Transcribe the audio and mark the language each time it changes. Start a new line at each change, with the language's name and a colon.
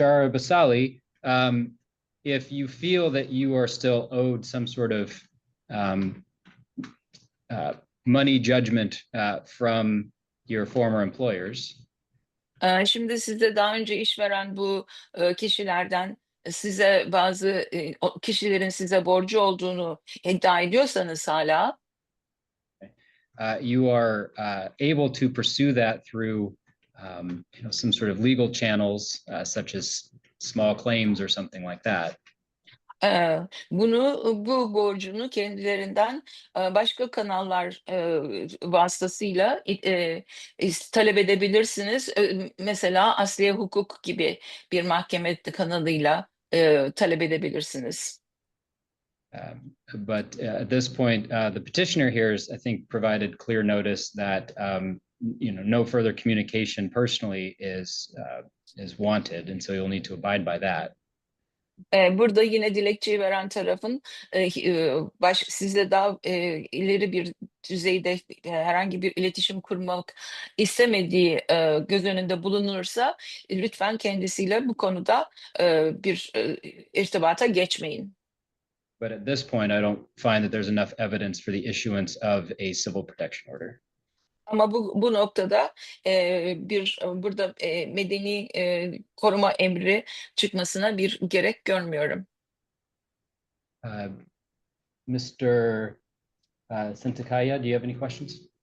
English: Arabasali, if you feel that you are still owed some sort of money judgment from your former employers,
Turkish: Şimdi size daha önce işveren bu kişilerden size bazı kişilerin size borcu olduğunu iddia ediyorsanız hala
English: you are able to pursue that through some sort of legal channels, such as small claims or something like that.
Turkish: Bu borcunu kendilerinden başka kanallar vasıtasıyla talep edebilirsiniz. Mesela asliye hukuk gibi bir mahkeme kanalıyla talep edebilirsiniz.
English: But at this point, the petitioner here has, I think, provided clear notice that no further communication personally is wanted, and so you'll need to abide by that.
Turkish: Burada yine dilekçeyi veren tarafın sizle daha ileri bir düzeyde herhangi bir iletişim kurmak istemediği göz önünde bulunursa lütfen kendisiyle bu konuda bir irtibata geçmeyin.
English: But at this point, I don't find that there's enough evidence for the issuance of a civil protection order.
Turkish: Ama bu noktada burada medeni koruma emri çıkmasına bir gerek görmüyorum.
English: Mr. Sintakaya, do you have any questions?